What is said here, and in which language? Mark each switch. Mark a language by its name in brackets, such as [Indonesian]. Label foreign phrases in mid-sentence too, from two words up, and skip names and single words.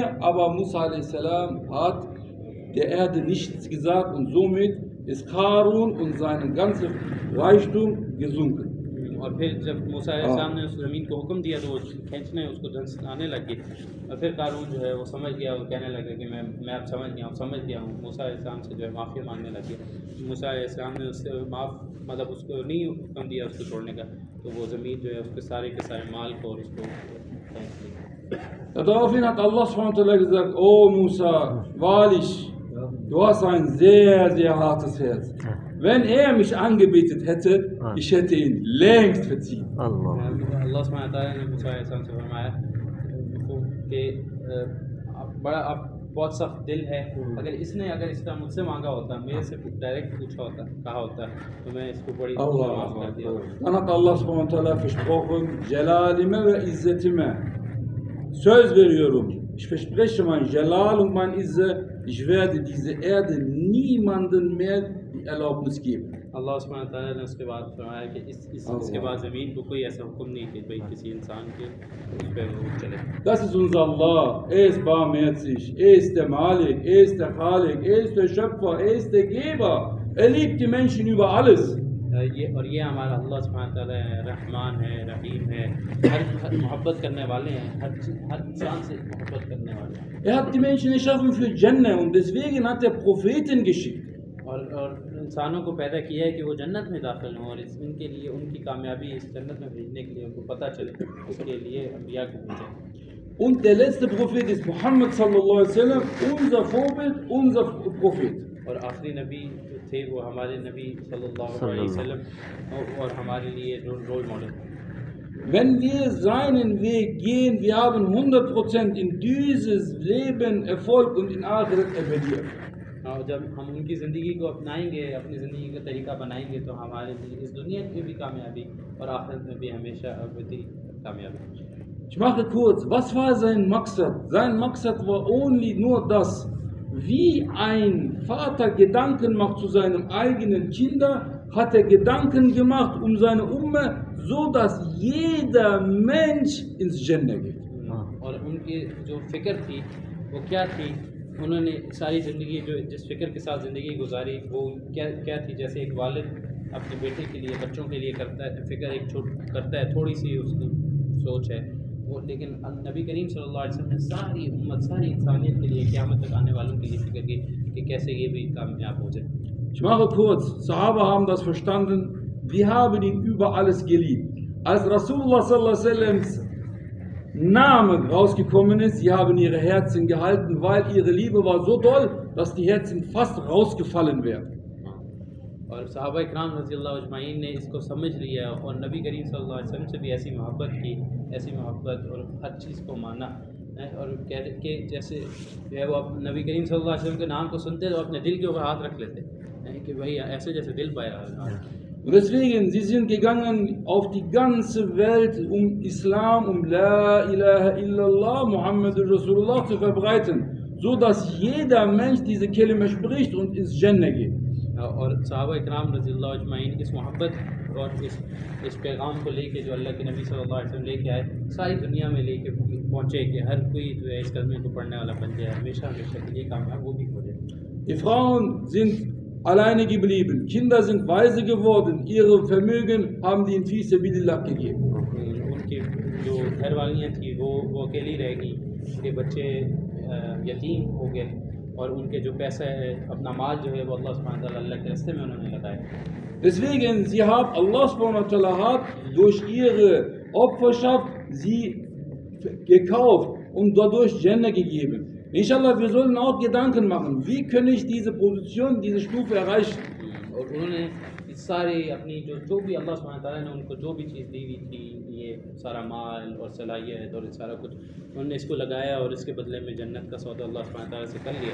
[German] Aber Musa a.s. hat der Erde nichts gesagt und somit ist Karun und sein ganzer Reichtum gesunken. [Hindi] और फिर जब मूसा अलैहिस्सलाम ने उस ज़मीन को हुक्म दिया तो वो खींचने उसको धंस आने लगी और फिर कारून जो है वो समझ गया और कहने लगा कि मैं अब समझ गया हूँ मूसा अलैहिस्सलाम से जो है माफ़ी मांगने लगे मूसा अलैहिस्सलाम ने उससे मतलब उसको नहीं हुक्म दिया उसको छोड़ने का तो वो ज़मीन जो है उसके सारे के सारे माल को और उसको खींच लिया [German] Daraufhin hat Allah SWT gesagt, oh Musa, wahrlich, du hast ein sehr, sehr hartes Herz. Wenn er mich angebetet hätte, ich hätte ihn längst verziehen. [Hindi] अल्लाह सुब्हानहू व तआला ने मूसा अलैहिस्सलाम से फरमाया कि आप बहुत सख्त दिल है अगर इसका मुझसे मांगा होता मेरे से डायरेक्ट कहा होता तो मैं इसको बड़ी माफ़ कर दिया [German] Dann hat Allah SWT versprochen, [Turkish] Jalalime ve İzzetime, söz veriyorum, [German] ich verspreche mein Jalal und mein Izze, ich werde diese Erde niemanden mehr die Erlaubnis geben. [Hindi] अल्लाह सुब्हानहू व तआला ने उसके बाद फरमाया कि इसके बाद ज़मीन को कोई ऐसा हुक्म नहीं कि भाई किसी इंसान के उस पर वो चले [German] Das ist unser Allah, er ist barmherzig, er ist der Malik, er ist der Khalik, er ist der Schöpfer, er ist der Geber, er liebt die Menschen über alles. [Hindi] ये हमारा अल्लाह सुब्हानहू व तआला है रहमान है रहीम है हर मोहब्बत करने वाले हैं हर इंसान से मोहब्बत करने वाले हैं [German] Er hat die Menschen erschaffen für Jannah und deswegen hat er Propheten geschickt. [Hindi] और इंसानों को पैदा किया है कि वो जन्नत में दाखिल हों और इनके लिए उनकी कामयाबी इस जन्नत में भेजने के लिए उनको पता चले उसके लिए अम्बिया को भेजें [German] Und der letzte Prophet ist Muhammad [Arabic] صلى الله عليه وسلم, [German] unser Vorbild, unser Prophet. [Hindi] और आखिरी नबी जो थे वो हमारे नबी सल्लल्लाहु अलैहि वसल्लम और हमारे लिए [English] role model [German] Wenn wir seinen Weg gehen, wir haben 100% in dieses Leben Erfolg und in Akhirat Evadiya. [Hindi] और जब हम उनकी ज़िंदगी को अपनाएंगे अपनी ज़िंदगी का तरीका बनाएंगे तो हमारे लिए इस दुनिया में भी कामयाबी और आखिरत में भी हमेशा अबदी कामयाबी [German] Ich mache kurz, was war sein Maqsad? Sein Maqsad war nur das, wie ein Vater Gedanken macht zu seinem eigenen Kinder, hat er Gedanken gemacht seine Umme, so dass jeder Mensch ins Jannah geht. [Hindi] और उनकी जो फ़िक्र थी वो क्या थी उन्होंने सारी ज़िंदगी जो जिस फ़िक्र के साथ ज़िंदगी गुजारी वो क्या थी जैसे एक वालिद अपने बेटे के लिए बच्चों के लिए करता है फ़िक्र करता है थोड़ी सी उसकी सोच है वो लेकिन नबी करीम सल्लल्लाहु अलैहि वसल्लम ने सारी उम्मत सारी इंसानियत के लिए क़यामत तक आने वालों के लिए फ़िक्र की कि कैसे ये भी कामयाब हो जाए [German] Ich mache kurz, Sahaba haben das verstanden, wir haben ihn über alles geliebt. Als [Arabic] رسول الله صلى الله عليه وسلم [German] Name rausgekommen ist, sie haben ihre Herzen gehalten, weil ihre Liebe war so doll, dass die Herzen fast rausgefallen wären. [Hindi] और सहाबा इकराम रज़ी अल्लाह अजमाइन ने इसको समझ लिया और नबी करीम सल्लल्लाहु अलैहि वसल्लम से भी ऐसी मोहब्बत की ऐसी मोहब्बत और हर चीज़ को माना और कहते कि जैसे जो है वो नबी करीम सल्लल्लाहु अलैहि वसल्लम के नाम को सुनते तो अपने दिल के ऊपर हाथ रख लेते कि भाई ऐसे जैसे दिल पाया [German] Und deswegen, sie sind gegangen auf die ganze Welt, um Islam, um [Arabic] لا إله إلا الله محمد رسول الله [German] zu verbreiten, so dass jeder Mensch diese Kelime spricht und ins Jannah geht. [Hindi] और सहाबा इकराम रज़ियल्लाहु अजमईन इस मोहब्बत और इस पैगाम को लेके जो अल्लाह के नबी सल्लल्लाहु अलैहि वसल्लम लेके आए, सारी दुनिया में लेके पहुँचे कि हर कोई जो है इस कलमे को पढ़ने वाला बन जाए, हमेशा हमेशा के लिए कामयाब वो भी हो जाए। [German] Die Frauen sind alleine geblieben, Kinder sind weise geworden, ihre Vermögen haben die in [Arabic] في سبيل الله [German] gegeben. [Hindi] उनकी जो घर वालियाँ थी वो अकेली रह गई, उनके बच्चे यतीम हो गए और उनके जो पैसा है, अपना माल जो है वो अल्लाह सुब्हानहू व तआला अल्लाह के रास्ते में उन्होंने लगाया। [German] Deswegen, [Arabic] الله سبحانه وتعالى [German] hat durch ihre Opferschaft sie gekauft und dadurch Jannah gegeben. Inshallah, wir sollten auch Gedanken machen, wie kann ich diese Position, diese Stufe erreichen? [Hindi] और उन्होंने सारे अपनी जो भी अल्लाह सुब्हानहू व तआला ने उनको जो भी चीज़ दी हुई थी, ये सारा माल और सलाहियत और सारा कुछ उन्होंने इसको लगाया और इसके बदले में जन्नत का सौदा अल्लाह सुब्हानहू व तआला से कर लिया।